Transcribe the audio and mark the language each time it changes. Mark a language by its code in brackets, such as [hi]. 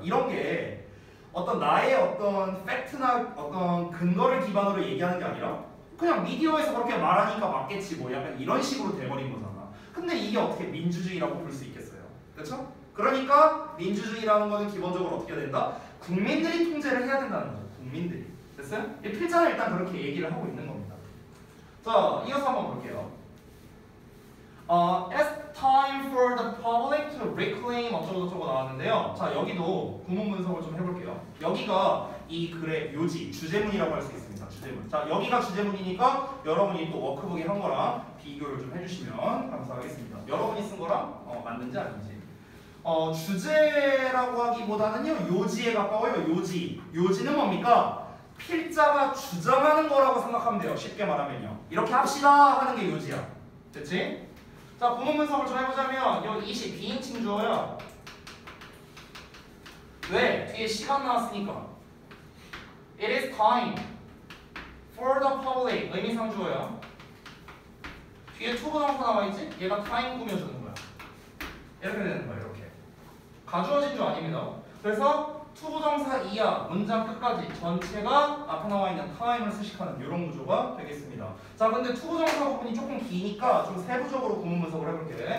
[ko] 이런 게 어떤 나의 어떤 팩트나 어떤 근거를 기반으로 얘기하는 게 아니라 그냥 미디어에서 그렇게 말하니까 맞겠지 뭐 약간 이런 식으로 돼버린 거잖아. 근데 이게 어떻게 민주주의라고 볼 수 있겠어요? 그렇죠? 그러니까 민주주의라는 거는 기본적으로 어떻게 해야 된다? 국민들이 통제를 해야 된다는 거죠. 국민들이. 됐어요? 이 필자는 일단 그렇게 얘기를 하고 있는 겁니다. 자, 이어서 한번 볼게요. [en] It's time for the public to reclaim [ko] 어쩌고저쩌고 나왔는데요. 자, 여기도 구문 분석을 좀 해볼게요. 여기가 이 글의 요지, 주제문이라고 할 수 있습니다. 주제문. 자, 여기가 주제문이니까 여러분이 또 워크북에 한 거랑 비교를 좀 해주시면 감사하겠습니다. 여러분이 쓴 거랑 맞는지 아닌지. 주제라고 하기보다는요, 요지에 가까워요. 요지. 요지는 뭡니까? 필자가 주장하는 거라고 생각하면 돼요. 쉽게 말하면요. 이렇게 합시다 하는 게 요지야. 됐지? 자, 구문 분석을 좀 해보자면 여기 이시 비인칭 주어야. 왜? 뒤에 시간 나왔으니까. [en] It is time for the public. [ko] 의미상 주어야. 뒤에 투부정사 나와있지? 얘가 time 꾸며주는 거야. 이렇게 되는 거야. 이렇게. 가주어진 주 아닙니다. 그래서 투부정사 이하 문장 끝까지 전체가 앞에 나와 있는 time을 수식하는 이런 구조가 되겠습니다. 자, 근데 투부정사 부분이 조금 기니까 좀 세부적으로 구문 분석을 해볼게.